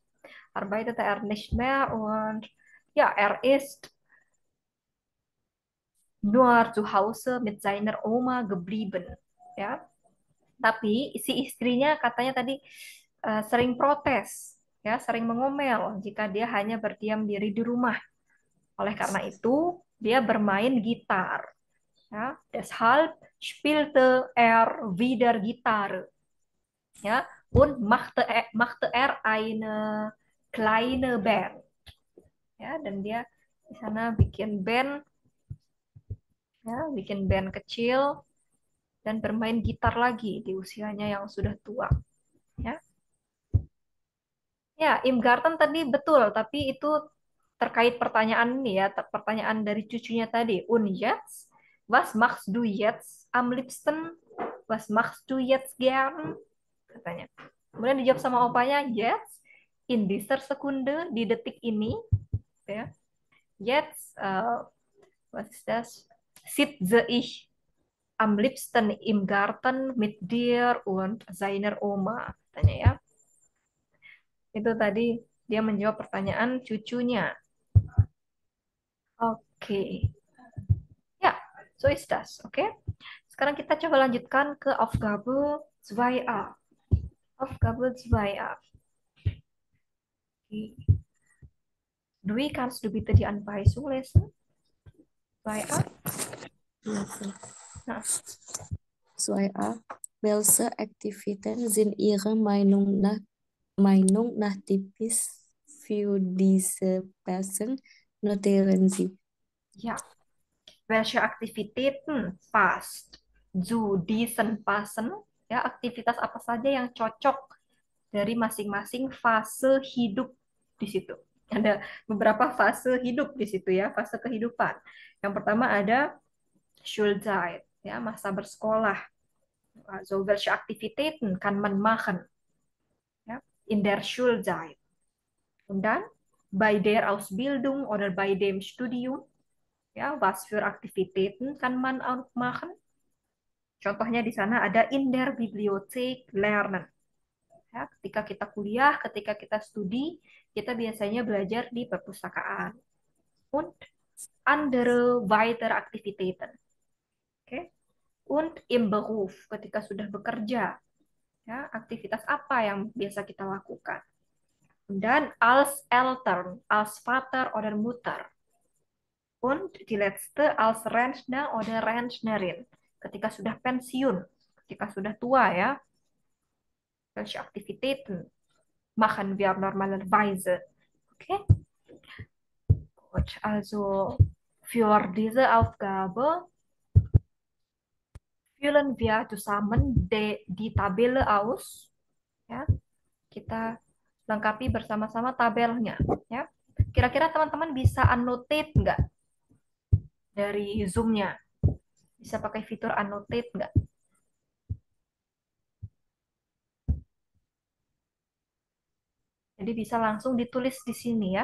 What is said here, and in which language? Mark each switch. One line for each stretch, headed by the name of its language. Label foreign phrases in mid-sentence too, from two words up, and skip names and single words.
German: Arbeitete er nicht mehr und ja, er ist nur zu Hause mit seiner Oma geblieben.
Indonesian: Ya, tapi si istrinya katanya tadi sering protes, ya, sering mengomel jika dia hanya berdiam diri di rumah. Oleh karena itu, dia bermain gitar.
German: Ja, deshalb spielte er wieder Gitarre. Ja, und machte er eine kleine Band.
Indonesian: Ya, dan dia di sana bikin band, ya, bikin band kecil dan bermain gitar lagi di usianya yang sudah tua. Ya, ya,
German: Im Garten
Indonesian: tadi betul, tapi itu terkait pertanyaan ini ya, pertanyaan dari cucunya tadi.
German: Und jetzt, was machst du jetzt am liebsten? Was machst du jetzt gern?
Indonesian: Katanya. Kemudian dijawab sama opanya,
German: jetzt, in dieser Sekunde,
Indonesian: di detik ini, ya.
German: Jetzt, was ist das? Sitze ich am liebsten im Garten mit dir und seiner Oma,
Indonesian: katanya ya. Itu tadi dia menjawab pertanyaan cucunya. Oke. Ya,
German: so ist das.
Indonesian: Oke. Sekarang kita coba lanjutkan ke Aufgabe 2a.
German: Aufgabe 2a. Dwi, kannst du bitte die Anweisung lesen?
Indonesian: 2a. Nah. 2a.
German: Welche Aktivitäten sind Ihrer Meinung nach typisch für diese Person? Notieren Sie. Ja. Welche Aktivitäten passt zu diesen Person?
Indonesian: Ya, aktivitas apa saja yang cocok dari masing-masing fase hidup di situ. Ada beberapa fase hidup di situ ya, fase kehidupan. Yang pertama ada Schulzeit, ya, masa bersekolah.
German: Also welche Aktivitäten kann man machen? Ja, in der Schulzeit. Und dann bei der Ausbildung oder bei dem Studium, ja, was für Aktivitäten kann man auch machen?
Indonesian: Contohnya di sana ada
German: in der Bibliothek lernen.
Indonesian: Ya, ketika kita kuliah, ketika kita studi, kita biasanya belajar di perpustakaan.
German: Und andere weitere Aktivitäten. Okay? Und im Beruf,
Indonesian: ketika sudah bekerja. Ya, aktivitas apa yang biasa kita lakukan?
German: Dan als Eltern, als Vater oder Mutter. Und die letzte als Rentner oder Rentnerin.
Indonesian: Ketika sudah pensiun, ketika sudah tua ya.
German: Welche Aktivitäten machen wir normalerweise? Okay? Gut, also für diese Aufgabe füllen wir zusammen die Tabelle aus.
Indonesian: Ya, kita lengkapi bersama-sama tabelnya. Ya, kira-kira teman-teman bisa annotate nggak dari Zoom-nya? Bisa pakai fitur annotate nggak? Jadi bisa langsung ditulis di sini ya.